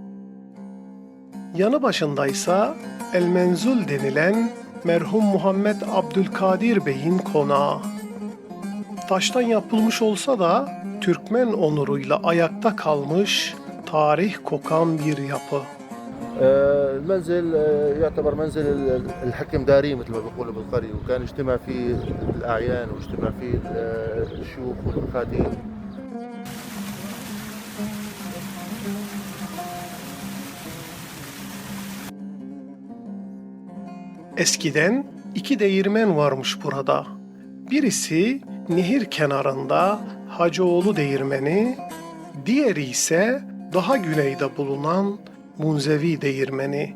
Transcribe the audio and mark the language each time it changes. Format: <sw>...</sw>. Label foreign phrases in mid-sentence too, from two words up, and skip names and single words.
<tr>Yanı başındaysa El Menzul denilen merhum Muhammed Abdülkadir Bey'in konağı. Taştan yapılmış olsa da Türkmen onuruyla ayakta kalmış, tarih kokan bir yapı.</tr> <ar>المنزل يعتبر منزل الحكم داري مثل ما بيقولوا بالقرية وكان يجتمع فيه الأعيان ويجتمع فيه الشيوخ والمخاديم.</ar> <tr>Eskiden 2 değirmen varmış burada. Birisi nehir kenarında Hacıoğlu Değirmeni, diğeri ise daha güneyde bulunan Munzevi Değirmeni.</tr>